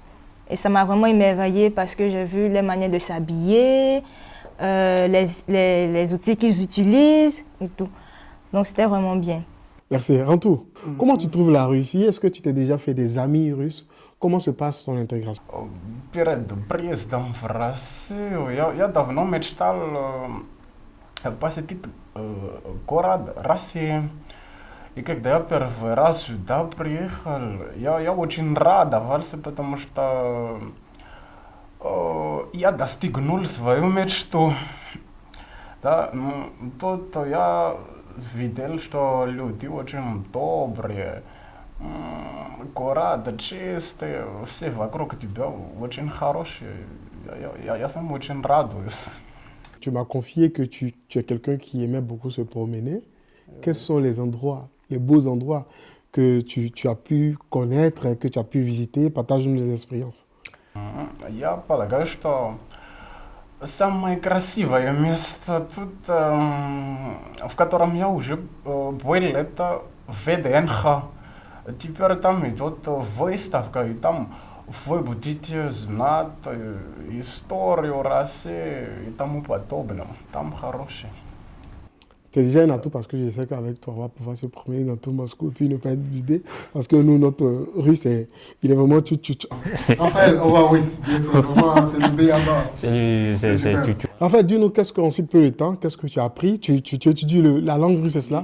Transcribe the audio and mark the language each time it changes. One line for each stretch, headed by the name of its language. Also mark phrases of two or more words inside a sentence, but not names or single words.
French: Et ça m'a vraiment émerveillée parce que j'ai vu les manières de s'habiller, les outils qu'ils utilisent et tout. Donc c'était vraiment bien. Merci. Rantou, comment tu trouves la Russie? Est-ce que tu t'es déjà fait des amis russes? Comment se passe ton intégration?
Russian: Перед приездом в Россию я давно мечтал посетить город России. И когда я первый раз сюда приехал, я очень радовался, потому что я достигнул свою мечту. Да, тут я видел, что люди очень добрые, Города чистые, все вокруг тебя очень хорошие. Я сам очень радуюсь.
French: Tu m'as confié que tu es quelqu'un qui aimait beaucoup se promener. Quels sont les endroits, les beaux endroits que tu as pu connaître, que tu as pu visiter? Partage-nous des expériences.
Russian: Я полагаю, что самое красивое место тут, в котором я уже был, это ВДНХ. Теперь там идет выставка, и там вы будете знать историю России и тому подобное. Там хорошее.
French: C'est déjà un atout parce que je sais qu'avec toi, on va pouvoir se promener dans tout Moscou et puis ne pas être visité. Parce que nous, notre russe, il est vraiment tchou. Raphaël, on va, oui, c'est vraiment, c'est le B.A.B.A. C'est super. tu- Raphaël, dis-nous, qu'est-ce qu'en si peu de temps, qu'est-ce que tu as appris? Tu étudies la langue russe, c'est cela?